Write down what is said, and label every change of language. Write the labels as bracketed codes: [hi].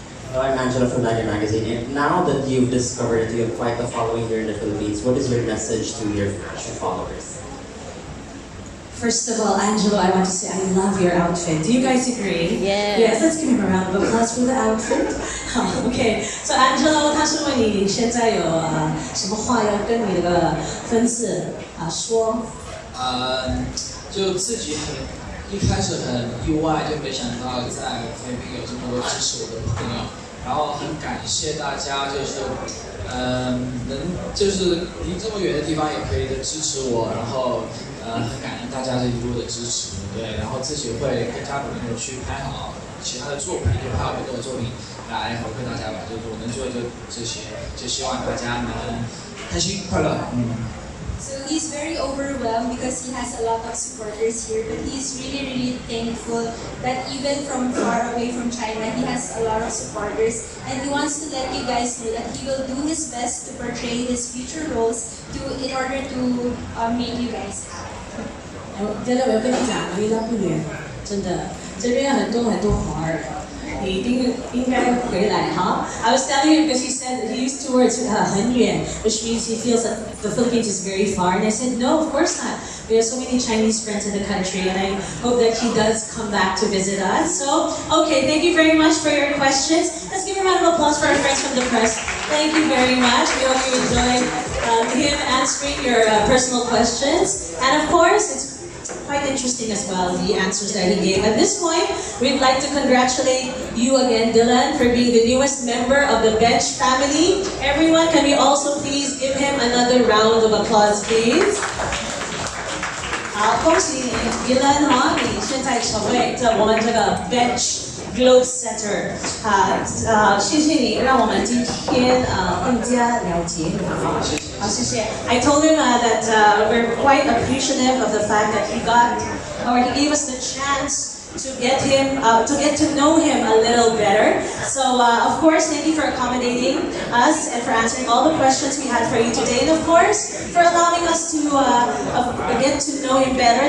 [en] Hello, I'm Angela from Mega Magazine. And now that you've discovered that you have quite a following here in the Philippines, what is your message to your fashion followers? First of all, Angelo, I want to say I love your outfit. Do you guys agree? Yes. Yes, let's give him a round of applause for the outfit. Okay, so [zh] Angelo, 他是问你现在有什么话要跟你的粉丝说？就自己一开始很意外，就没想到在菲律宾有这么多支持我的朋友，然后很感谢大家，就是离这么远的地方也可以支持我，然后很感恩大家这一路的支持，对，然后自己会更加努力的去拍好其他的作品，就还有更多的作品来回馈大家吧。就是我能做的就这些，就希望大家能开心快乐。 [en] So he's very overwhelmed because he has a lot of supporters here, but he's really, really thankful that even from far away from China, he has a lot of supporters, and he wants to let you guys know that he will do his best to portray his future roles in order to make you guys happy. [zh] 真的，我要跟你讲，离他不远，真的，这边很多华人。你应该回来哈。 [en] I was telling him because he said he used two words [zh] 很远 [en] which means he feels that the Philippines is very far. And I said, no, of course not. We have so many Chinese friends in the country, and I hope that he does come back to visit us. So, okay, thank you very much for your questions. Let's give a round of applause for our friends from the press. Thank you very much. We hope you enjoyed him answering your personal questions. And of course, it's quite interesting as well, the answers that he gave. At this point, we'd like to congratulate you again, Dylan, for being the newest member of the Bench family. Everyone, can we also please give him another round of applause, please? [zh] 好，恭喜你 Dylan 哈，你现在成为我们这个 Bench Globe Setter 谢谢你，让我们今天更加了解你啊。好，谢谢。 [en] I told him that we're quite appreciative of the fact that he gave us the chance to get to know him a little better. So of course, thank you for accommodating us and for answering all the questions we had for you today, and of course for allowing us to get to know him better.